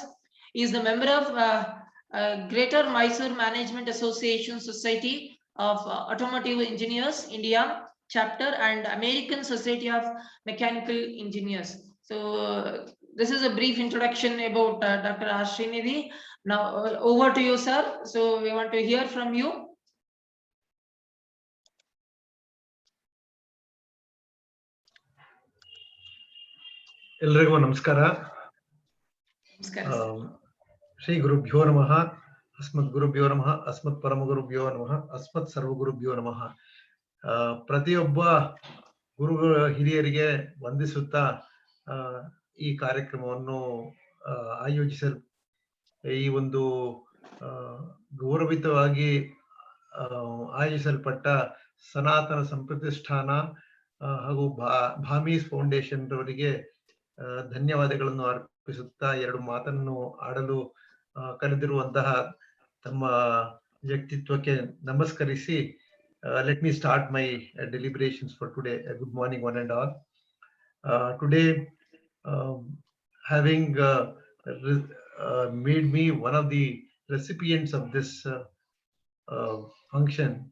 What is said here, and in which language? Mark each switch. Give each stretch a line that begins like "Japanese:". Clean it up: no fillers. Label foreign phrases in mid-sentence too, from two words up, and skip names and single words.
English: He is the member of Greater Mysore Management Association Society of Automotive Engineers, India chapter, and American Society of Mechanical Engineers. So this is a brief introduction about Dr. R Srinidhi. Now over to you, sir. So we want to hear from you.
Kannada: ಎಲ್ರಿಗೂ ನಮಸ್ಕಾರ.
Sanskrit: ಶ್ರೀ ಗುರುಭ್ಯೋ ನಮಃ, ಅಸ್ಮತ್ ಗುರುಭ್ಯೋ ನಮಃ, ಅಸ್ಮತ್ ಪರಮ ಗುರುಭ್ಯೋ ನಮಃ, ಅಸ್ಮತ್ ಸರ್ವ ಗುರುಭ್ಯೋ ನಮಃ.
Kannada: ಪ್ರತಿಯೊಬ್ಬ ಗುರುಗಳ ಹಿರಿಯರಿಗೆ ವಂದಿಸುತ್ತಾ ಈ ಕಾರ್ಯಕ್ರಮವನ್ನು ಆಯೋಜಿಸಲು ಈ ಒಂದು ಗೌರವಿತವಾಗಿ ಆಯೋಜಿಸಲ್ಪಟ್ಟ ಸನಾತನ ಸಂಪ್ರತಿಷ್ಠಾನ ಹಾಗೂ ಭಾಮೀಸ್ ಫೌಂಡೇಶನ್ ರವರಿಗೆ ಧನ್ಯವಾದಗಳನ್ನು ಅರ್ಪಿಸುತ್ತಾ ಎರಡು ಮಾತನ್ನು ಆಡಲು ಕರೆದಿರುವಂತಹ ತಮ್ಮ ವ್ಯಕ್ತಿತ್ವಕ್ಕೆ ನಮಸ್ಕರಿಸಿ
English: let me start my deliberations for today. Good morning one and all. Today having made me one of the recipients of this function.